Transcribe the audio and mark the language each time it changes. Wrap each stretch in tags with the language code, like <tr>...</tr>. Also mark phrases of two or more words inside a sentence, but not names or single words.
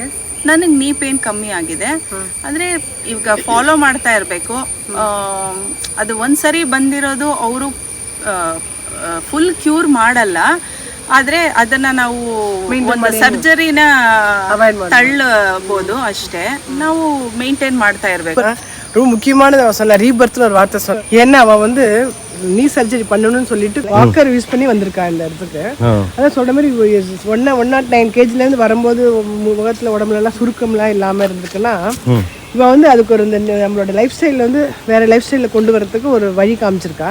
<kn>ನನಗೆ</kn> <en>knee pain</en> <kn>ಕಮ್ಮಿ ಆಗಿದೆ. ಅಂದರೆ ಈಗ ಫಾಲೋ ಮಾಡ್ತಾ ಇರಬೇಕು. ಅದು ಒಂದ್ಸರಿ ಬಂದಿರೋದು ಅವರು</kn> <en>full cure</en> <kn>ಮಾಡಲ್ಲ. ಆದರೆ ಅದನ್ನು ನಾವು ಒಂದು ಸರ್ಜರಿನ ತಳ್ಳಬಹುದು ಅಷ್ಟೇ. ನಾವು ಮೇಂಟೈನ್ ಮಾಡ್ತಾ ಇರಬೇಕು.</kn> <ta>ரொம்ப முக்கியமானது அவ சொல்ல, ரீபர்த்னு ஒரு வார்த்தை சொல்ல. ஏன்னா அவ வந்து நீ சர்ஜரி பண்ணணும்னு சொல்லிட்டு</ta> <en>walker use</en> <ta>பண்ணி வந்திருக்கா இந்த இடத்துக்கு. அதான் சொல்ற மாதிரி 109 kgலேருந்து வரும்போது முகத்தில் உடம்புல எல்லாம் சுருக்கம்லாம் இல்லாமல் இருந்துக்குன்னா இவன் வந்து அதுக்கு ஒரு இந்த நம்மளோட</ta> <en>life style</en> <ta>வந்து வேறு</ta> <en>life style</en> <ta>கொண்டு வரதுக்கு ஒரு வழி காமிச்சிருக்கா.</ta>